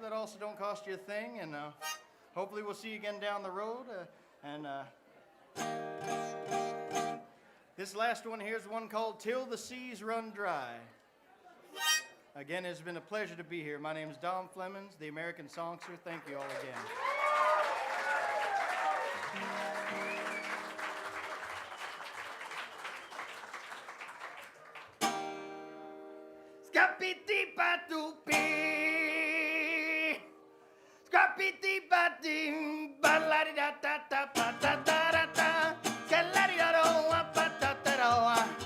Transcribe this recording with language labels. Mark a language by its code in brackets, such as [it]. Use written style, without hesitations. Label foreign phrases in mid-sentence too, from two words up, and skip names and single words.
[en] That also don't cost you a thing. And hopefully we'll see you again down the road. This last one here is one called Till the Seas Run Dry. Again, it's been a pleasure to be here. My name is Don Flemons, the American songster. Thank you all again. Scapiti-ba-doo-bee. Scapiti-ba-ding. Ba-la-di-da-da-da-ba-da-da-da-da. Ka-la-di-da-do-wa-ba-da-da-do-wa.